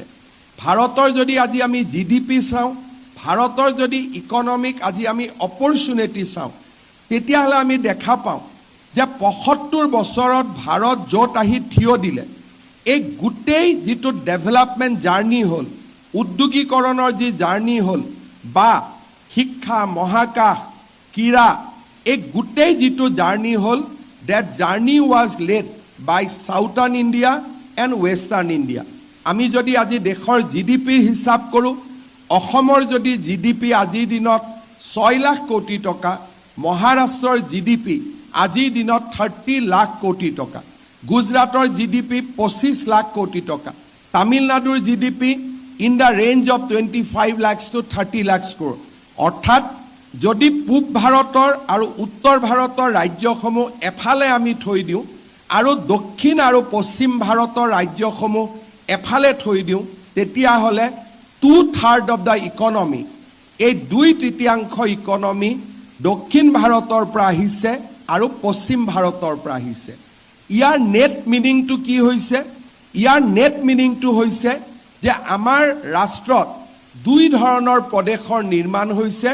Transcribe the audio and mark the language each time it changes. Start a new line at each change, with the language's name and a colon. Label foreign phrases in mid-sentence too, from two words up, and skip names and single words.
Assamese: ভাৰতৰ যদি আজি আমি GDP চাওঁ, ভাৰতৰ যদি ইকনমিক আজি আমি অপৰচুনিটি চাওঁ, তেতিয়াহ'লে আমি দেখা পাওঁ যে 75 বছৰত ভাৰত য'ত আহি থিয় দিলে, এই গোটেই যিটো
English: development journey
Assamese: হ'ল, উদ্যোগীকৰণৰ যি জাৰ্ণি হ'ল বা শিক্ষা, মহাকাশ, ক্ৰীড়া, এই গোটেই যিটো জাৰ্ণি হ'ল,
English: that journey was led by Southern India and Western India.
Assamese: আমি যদি আজি দেশৰ GDPৰ হিচাপ কৰোঁ, অসমৰ যদি GDP আজিৰ দিনত 6 লাখ কোটি টকা, মহাৰাষ্ট্ৰৰ GDP আজিৰ দিনত 30 লাখ কোটি টকা, গুজৰাটৰ GDP 25 লাখ কোটি টকা, তামিলনাডুৰ GDP
English: in the range of 25 lakhs to 30 lakhs crore.
Assamese: অৰ্থাৎ যদি পূব ভাৰতৰ আৰু উত্তৰ ভাৰতৰ ৰাজ্যসমূহ এফালে আমি থৈ দিওঁ আৰু দক্ষিণ আৰু পশ্চিম ভাৰতৰ ৰাজ্যসমূহ এফালে থৈ দিওঁ, তেতিয়াহ'লে 2/3
English: of the economy,
Assamese: এই 2/3 ইকনমি দক্ষিণ ভাৰতৰ পৰা আহিছে আৰু পশ্চিম ভাৰতৰ পৰা আহিছে। ইয়াৰ
English: net meaning
Assamese: কি হৈছে? ইয়াৰ
English: net meaning
Assamese: হৈছে যে আমাৰ ৰাষ্ট্ৰত 2 ধৰণৰ প্ৰদেশৰ নিৰ্মাণ হৈছে।